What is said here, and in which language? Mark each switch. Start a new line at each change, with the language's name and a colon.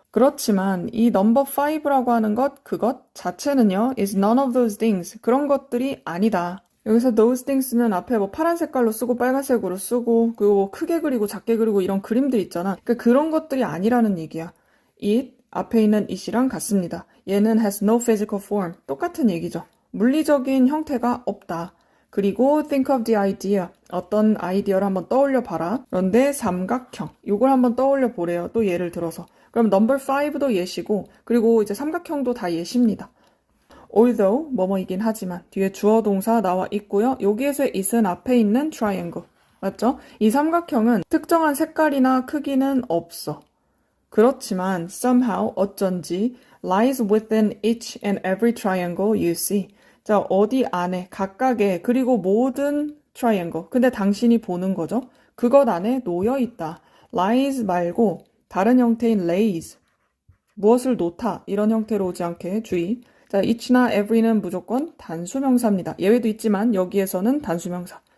Korean: 그렇지만 이 넘버 5라고 하는 그것 자체는요
English: is none of those things.
Korean: 그런 것들이 아니다. 여기서
English: those things
Korean: 는 앞에 뭐 파란 색깔로 쓰고 빨간색으로 쓰고 그리고 뭐 크게 그리고 작게 그리고 이런 그림들 있잖아. 그러니까 그런 것들이 아니라는 얘기야. it 앞에 있는 it이랑 같습니다. 얘는
English: has no physical form.
Korean: 똑같은 얘기죠. 물리적인 형태가 없다. 그리고
English: think of the idea.
Korean: 어떤 아이디어를 한번 떠올려 봐라. 그런데 삼각형. 이걸 한번 떠올려 보래요. 또 예를 들어서. 그럼 number 5도 예시고 그리고 이제 삼각형도 다 예시입니다. although 뭐뭐이긴 하지만 뒤에 주어 동사 나와 있고요. 여기에서의 it은 앞에 있는 triangle. 맞죠? 이 삼각형은 특정한 색깔이나 크기는 없어. 그렇지만
English: somehow
Korean: 어쩐지
English: lies within each and every triangle you see.
Korean: 자, 어디 안에 각각의 그리고 모든 triangle. 근데 당신이 보는 거죠. 그것 안에 놓여 있다. lies 말고 다른 형태인 lays. 무엇을 놓다 이런 형태로 오지 않게 주의. 자, each나 every는 무조건 단수명사입니다. 예외도 있지만 여기에서는 단수명사.